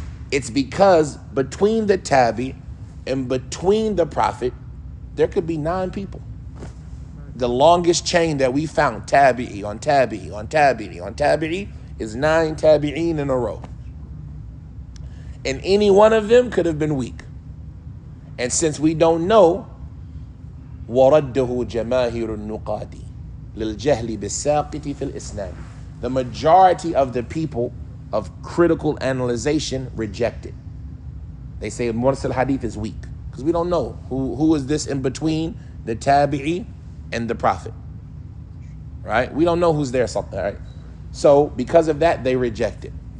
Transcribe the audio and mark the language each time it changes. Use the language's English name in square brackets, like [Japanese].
[English] It's because between the tabi and between the Prophet, there could be 9 people. The longest chain that we found, tabi'i on tabi'i on tabi'i on tabi'i, is 9 tabi'in in a row. And any one of them could have been weak. And since we don't know, [Arabic] وَرَدَّهُ جَمَاهِرُ النُّقَادِ لِلْجَهْلِ بِالسَّاقِطِ فِي الْإِسْنَادِ. [English] The majority of the people of critical analyzation reject it. They say Mursal Hadith is weak because we don't know who is this in between the Tabi'i and the Prophet, right? We don't know who's there, right? So because of that, they reject it.